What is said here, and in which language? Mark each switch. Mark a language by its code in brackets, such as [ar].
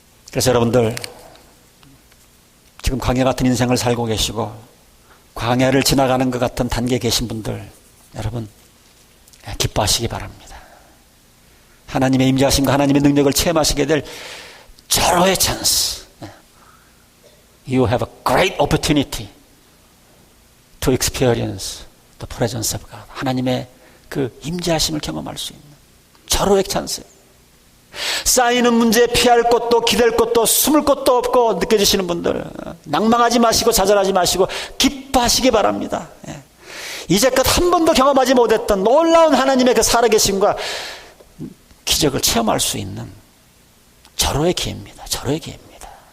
[ko] 그래서 여러분들, 지금 광야 같은 인생을 살고 계시고 광야를 지나가는 것 같은 단계에 계신 분들, 여러분 기뻐하시기 바랍니다. 하나님의 임재하심과 하나님의 능력을 체험하시게 될 절호의 찬스. [en] You have a great opportunity to experience the presence of God. [ko] 하나님의 그 임재하심을 경험할 수 있는 절호의 찬스. 쌓이는 문제, 피할 곳도 기댈 곳도 숨을 곳도 없고 느껴지시는 분들, 낭망하지 마시고 좌절하지 마시고 기뻐하시기 바랍니다. 이제껏 한 번도 경험하지 못했던 놀라운 하나님의 그 살아계심과 기적을 체험할 수 있는 절호의 기회입니다. 절호의 기회입니다.